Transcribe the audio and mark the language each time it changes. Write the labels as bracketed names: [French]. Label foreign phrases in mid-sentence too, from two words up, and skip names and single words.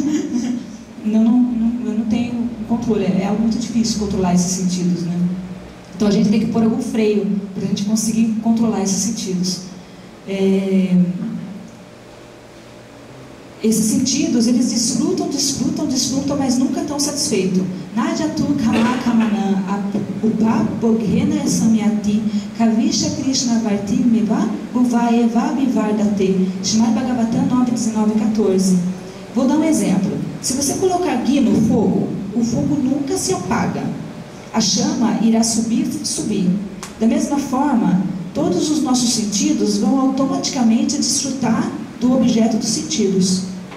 [Portuguese] Eu não tenho controle. É algo muito difícil controlar esses sentidos, né? Então a gente tem que pôr algum freio para a gente conseguir controlar esses sentidos. Esses sentidos, eles desfrutam, mas nunca estão satisfeitos. [Sanskrit] Najatu kama kamana upa boghena samyati kavisha krishna varti meva guvaeva vivardate. [Portuguese] Shrimad Bhagavatam 9:19-14. Vou dar um exemplo. Se você colocar ghee no fogo, o fogo nunca se apaga. A chama irá subir. Da mesma forma, todos os nossos sentidos vão automaticamente desfrutar do objeto dos sentidos.